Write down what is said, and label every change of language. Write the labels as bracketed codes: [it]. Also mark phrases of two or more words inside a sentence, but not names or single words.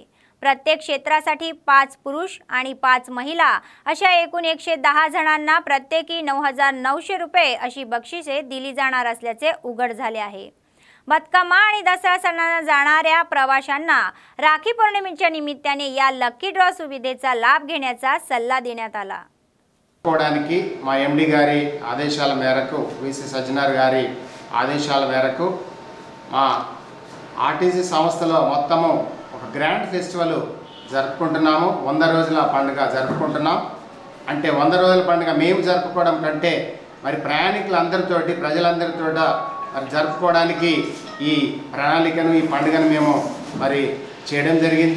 [mr] प्रत्येक क्षेत्रासाठी 5 पुरुष आणि 5 महिला अशा एकूण 110 जणांना प्रत्येकी 9,900 रुपये अशी बक्षिसे दिली जाणार असल्याचे उघड झाले आहे. बदकम्मा आणि दसरा सणाला जाणाऱ्या प्रवाशांना राखी पौर्णिमेच्या निमित्ताने या लकी ड्रॉ सुविधेचा लाभ घेण्याचा सल्ला देण्यात आला. [te] కోవడానికి మా ఎండి గారి ఆదేశాల మేరకు విసి సజ్జనార్ గారి ఆదేశాల మేరకు మా ఆర్టీసీ సంస్థలో మొత్తము ఒక [en] grand festival [te] జరుపుకుంటున్నాము. 100 రోజుల పండుగ జరుపుకుంటున్నాం. అంటే 100 రోజుల పండుగ మేము జరుపుకోవడం కంటే మరి ప్రయాణికులందరితోటి ప్రజలందరితో మరి జరుపుకోవడానికి ఈ ప్రణాళికను ఈ పండుగను మేము మరి చేయడం జరిగింది.